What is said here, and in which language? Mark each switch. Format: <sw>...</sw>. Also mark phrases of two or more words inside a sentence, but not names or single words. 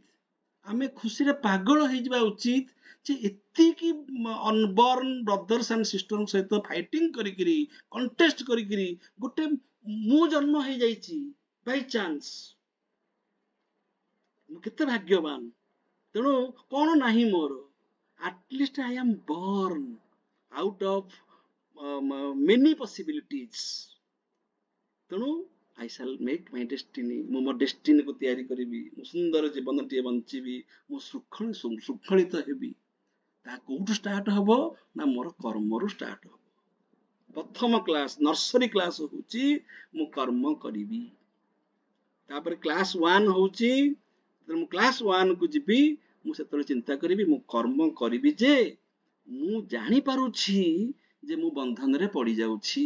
<or>ଆମେ ଖୁସିରେ ପାଗଳ ହେଇଯିବା ଉଚିତ ଯେ ଏତିକି</or> <en>unborn brothers and sisters</en> <or>ସହିତ ଫାଇଟିଂ କରିକିରି, କଣ୍ଟେଷ୍ଟ କରିକିରି ଗୋଟେ ମୁଁ ଜନ୍ମ ହେଇଯାଇଛି</or> <en>by chance.</en> <or>ମୁଁ କେତେ ଭାଗ୍ୟବାନ। ତେଣୁ କଣ ନାହିଁ ମୋର,</or> <en>at least I am born out of many possibilities। ତେଣୁ I shall make my destiny।</en> <or>ମୁଁ ମୋ ଡେଷ୍ଟିନିକୁ ତିଆରି କରିବି, ମୁଁ ସୁନ୍ଦର ଜୀବନଟିଏ ବଞ୍ଚିବି, ମୁଁ ଶୃଙ୍ଖଳିତ ହେବି। ତା କୋଉଠୁ ଷ୍ଟାର୍ଟ ହବ ନା ମୋର କର୍ମରୁ ଷ୍ଟାର୍ଟ ହବ। ପ୍ରଥମ କ୍ଲାସ,</or> <en>nursery class</en> <or>ହଉଛି ମୁଁ କର୍ମ କରିବି। ତାପରେ କ୍ଲାସ 1 ହଉଛି, ମୁଁ କ୍ଲାସ 1 କୁ ଯିବି, ମୁଁ ସେତେବେଳେ ଚିନ୍ତା କରିବି ମୁଁ କର୍ମ କରିବି ଯେ ମୁଁ ଜାଣିପାରୁଛି ଯେ ମୁଁ ବନ୍ଧନରେ ପଡିଯାଉଛି।</or>